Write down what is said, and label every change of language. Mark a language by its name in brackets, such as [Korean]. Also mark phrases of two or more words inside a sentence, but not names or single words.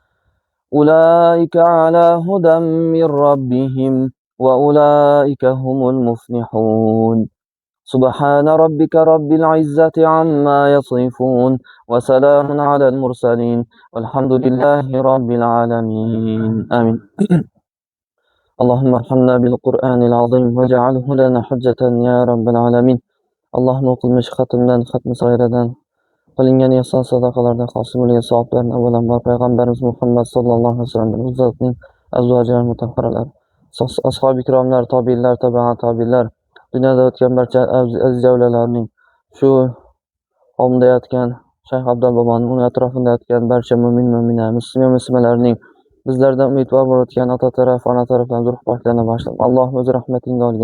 [Arabic] أولئك على هدى من ربهم وأولئك هم المفلحون سبحان ربك رب العزة عما يصفون وسلام على المرسلين والحمد لله رب العالمين آمين اللهم ارحمنا بالقرآن العظيم واجعله لنا حجة يا رب العالمين اللهم [Uzbek] o'qilmish xatmdan xatmi sayradan qilingan ehson sadaqalardan hosil bo'lgan savoblarni avvalambor payg'ambarimiz Muhammad [Arabic] صلى الله عليه وسلم [Uzbek] u zotning azvoji mutahharalar ashobi ikromlar tobiinlar tobiinlar dunyoda o'tgan barcha aziz javlalarning shu qavmda yotgan Shayx Abdul boboning uning atrofida yotgan barcha mo'min mo'mina musulmon muslimalarning bizlardan umidvor bo'layotgan ota taraf ona tarafdan ruhbahlarni boshlab Alloh o'z rahmatingga olgin.